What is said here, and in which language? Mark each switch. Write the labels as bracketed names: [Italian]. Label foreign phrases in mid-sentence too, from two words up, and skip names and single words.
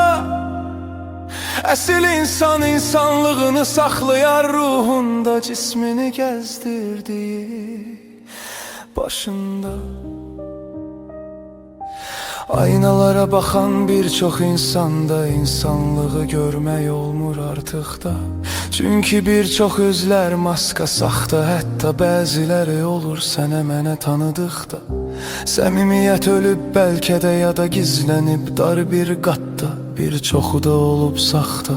[Turkish] Esil insan insanlığını saklayar ruhunda, cismini gezdirdiği başında. Aynalara bakan birçok insanda insanlığı [Azerbaijani] görmək olmur artıq da. [Turkish] Çünkü birçok özler [Azerbaijani] maska saxta, hətta bəziləri olur sənə mənə tanıdıqda. Səmimiyyət ölüb bəlkə də ya da gizlənib dar bir qatda, birçoxu da olub saxta.